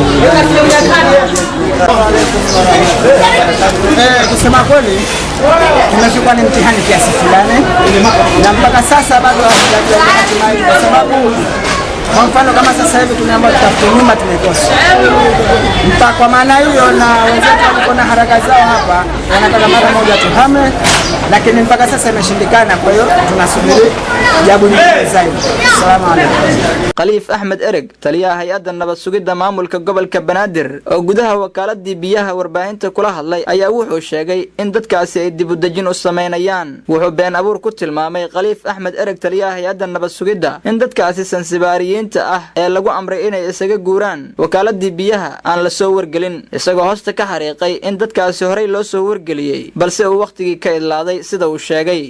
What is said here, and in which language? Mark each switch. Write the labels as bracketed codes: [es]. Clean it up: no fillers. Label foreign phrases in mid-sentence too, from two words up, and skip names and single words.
[sw] kusema kweli tumechukua ni mtihani kiasi fulani na mpaka sasa bado hatujafikia kwa sababu kwa mfano kama sasa hivi tumeamua tutafute nyumba tumekosa. Kwa maana hiyo na wenzetu wako na haraka zao hapa wanataka mara moja tuhame lakini mpaka sasa imeshindikana kwa hiyo tunasubiri jawabu zaidi. [ar] السلام عليكم. [so] Khaliif Ahmed Ereg, taliyaha hay'adda nabad sugidda maamulka gobolka Banaadir oo gudaha wakaaladii biyaha warbaahinta kula hadlay ayaa wuxuu sheegay in dadkaasi ay dib u dejin u sameynayaan. Wuxuu been abuur ku tilmaamay Khaliif Ahmed Ereg, taliyaha hay'adda nabad sugidda, in dadkaasi Sansibaariyiinta ah ee lagu amray inay isaga guuraan wakaaladii biyaha aan la soo wargelin, isagoo hoosta ka xariiqay in dadkaasi horey loo soo wargeliyay balse uu waqtigii ka idlaaday sida uu sheegay.